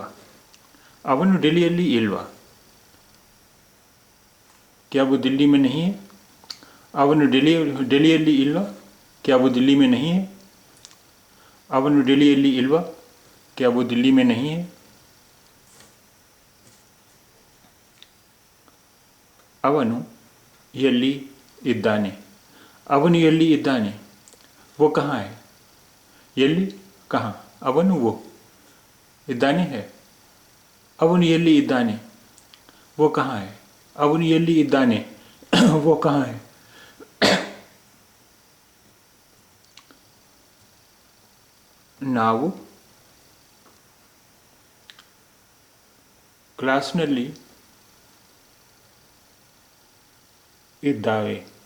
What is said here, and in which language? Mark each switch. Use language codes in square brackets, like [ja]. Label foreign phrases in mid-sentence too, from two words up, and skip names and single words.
[kn] ಅವನು ಡೆಲ್ಲಿಯಲ್ಲಿ ಇಲ್ವಾ? [hi] क्या वो दिल्ली में नहीं है? [kn] ಅವನು ಡೆಲ್ಲಿಯಲ್ಲಿ ಇಲ್ವಾ? [hi] क्या वो दिल्ली में नहीं है? [kn] ಅವನು ಡೆಲ್ಲಿಯಲ್ಲಿ ಇಲ್ವಾ? [hi] क्या वो दिल्ली में नहीं है? [kn] ಅವನು ಎಲ್ಲಿ ಇದ್ದಾನೆ? ಅವನು ಎಲ್ಲಿ ಇದ್ದಾನೆ? [hi] वो कहाँ है? [kn] ಎಲ್ಲಿ कहाँ? ಅವನು वो. ಇದ್ದಾನೆ है. ಅವನು ಎಲ್ಲಿ ಇದ್ದಾನೆ? [hi] वो कहाँ है? [kn] ಅವನು ಎಲ್ಲಿ ಇದ್ದಾನೆ? [hi] वो कहाँ है? [kn] ನಾವು ಕ್ಲಾಸ್ನಲ್ಲಿ ಇದ್ದಾವೆ.